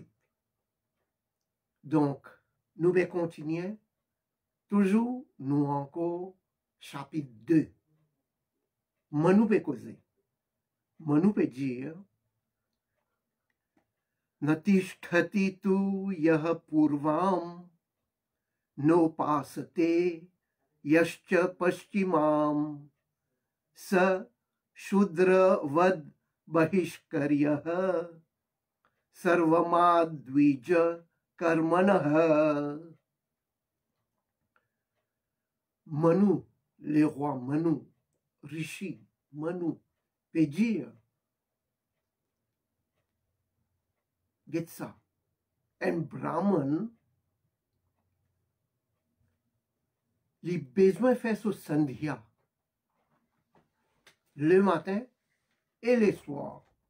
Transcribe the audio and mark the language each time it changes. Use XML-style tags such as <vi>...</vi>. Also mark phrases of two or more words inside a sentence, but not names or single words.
<fr>Donc, nous allons continuer. Toujours, nous encore chapitre 2. Manu peut causer. Manu peut dire</fr> <sa>Natishtati tu yah purvam nopasate yascha paschimam sa shudra vad bahishkaryah sarvamadvija karmanah.</sa> <fr>Manu, le roi Manu, Rishi Manu, peut dire Getsa, un brahman, il a besoin de faire son sandhya le matin et le soir.</fr>